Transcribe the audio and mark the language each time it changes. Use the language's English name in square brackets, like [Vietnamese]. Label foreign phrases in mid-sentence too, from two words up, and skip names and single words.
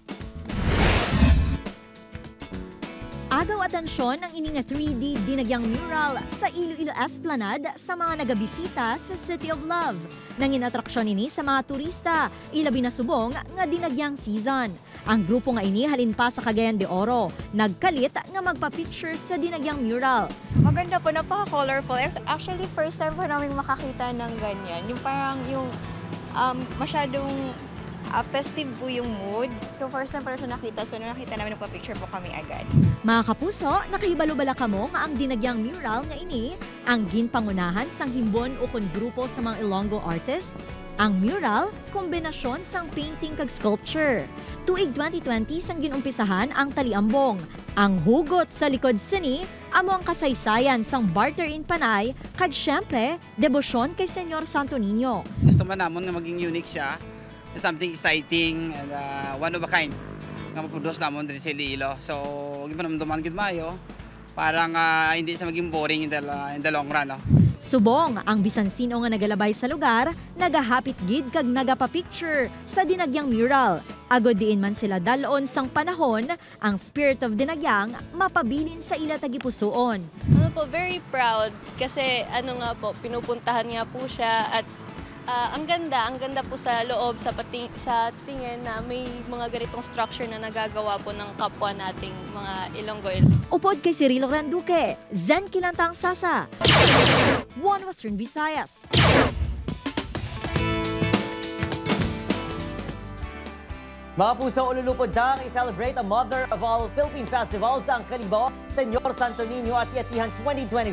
[Hiligaynon] Agaw atensyon ang ining 3D dinagyang mural sa Iloilo Esplanade sa mga nagabisita sa City of Love. Nangin atraksyon ini sa mga turista, ilabi na subong nga dinagyang season. Ang grupo nga ini halin pa sa Cagayan de Oro, nagkalit nga magpa-picture sa dinagyang mural. [Filipino] Maganda po, napaka-colorful. Actually, [English] first time [Filipino] po namin makakita ng ganyan. Yung parang yung masyadong festive po yung mood. So [English] first time [Filipino] po siya nakita. So nung nakita namin, nagpa-picture po kami agad. [Hiligaynon] Mga kapuso, nakahibalo-bala kamo nga ang dinagyang mural nga ini ang ginpangunahan sang himbon ukon grupo sa mga Ilonggo artist. Ang mural, kombinasyon sang painting kag sculpture. Tuig 2020 sang ginumpisahan ang Taliambong. Ang hugot sa likod sini, amo ang kasaysayan sang barter in Panay, kag syempre, debosyon kay Senyor Santo Niño. Gusto man namon nga maging unique siya, [English] something exciting and one of a kind [Hiligaynon] nga maproduce namon diri sa Iloilo. [Filipino] So, [Hiligaynon] gipanamdaman gid maayo, [Filipino] parang hindi siya maging boring [English] in the long run. [Filipino] No? [Hiligaynon] Subong ang bisan sino nga nagalabay sa lugar, nagahapit gid kag nagapa-picture sa dinagyang mural. Agod diin man sila dalon sang panahon, ang [English] spirit of [Hiligaynon] dinagyang mapabilin sa ila tagipusoon. [Filipino] Ano po, [English] very proud [Filipino] kasi ano nga po, pinupuntahan nga po siya at ang ganda po sa loob sa tingin na may mga ganitong structure na nagagawa po ng kapwa nating mga Ilonggo. [Hiligaynon] Upod kay Cirilo Randuque, Zen Kilantang Sasa, One Western Visayas. Mga puso, ululupod na i-celebrate ang Mother of all Philippine Festivals ang Kalibo, Senyor Santo Niño at Atiatihan 2025.